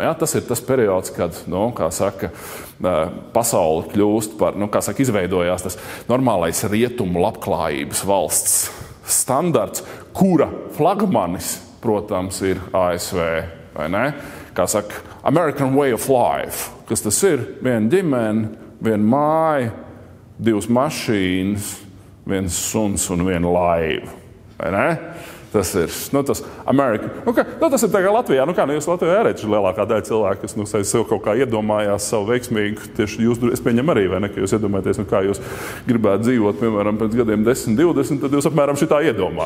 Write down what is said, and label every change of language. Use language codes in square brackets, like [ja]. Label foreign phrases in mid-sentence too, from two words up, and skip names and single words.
[lv] Ja? Tas ir tas periods, kad, pasaule kļūst par, izveidojās tas normālais rietumu labklājības valsts standarts, kura flagmanis, protams, ir ASV, vai ne? Kā saka, [en] American way of life. [lv] Kas tas ir? Viena ģimene, viena māja, 2 mašīnas, 1 suns un 1 laiva, vai ne? Tas ir, tas Amerika. Tas ir tā kā Latvijā. Jūs Latvijā arī lielākā daļa cilvēku, kas sev kaut kā iedomājās savu veiksmīgu, tieši jūs, es pieņemu arī, vai ne, ka jūs iedomājaties, kā jūs gribētu dzīvot, piemēram, pēc gadiem 10, 20, tad jūs apmēram šitā iedomājaties.